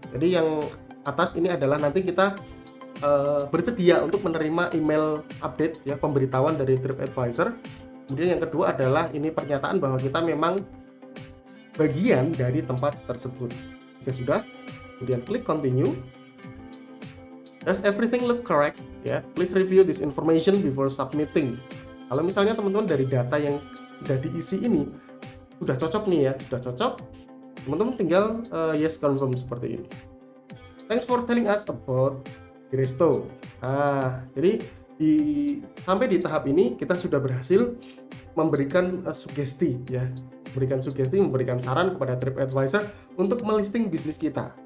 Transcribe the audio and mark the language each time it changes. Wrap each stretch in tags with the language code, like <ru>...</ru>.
<id>Jadi yang atas ini adalah nanti kita bersedia untuk menerima email update ya, pemberitahuan dari TripAdvisor. Kemudian yang kedua adalah ini pernyataan bahwa kita memang bagian dari tempat tersebut. Jika sudah, kemudian klik continue.</id> <en>Does everything look correct? Ya, please review this information before submitting.</en> <id>Kalau misalnya teman-teman dari data yang sudah diisi ini sudah cocok nih ya, sudah cocok, teman-teman tinggal</id> <en>yes confirm</en> <id>seperti ini.</id> <en>Thanks for telling us about Resto.</en> <id>Nah, jadi sampai di tahap ini kita sudah berhasil memberikan sugesti ya, memberikan saran kepada TripAdvisor untuk melisting bisnis kita.</id>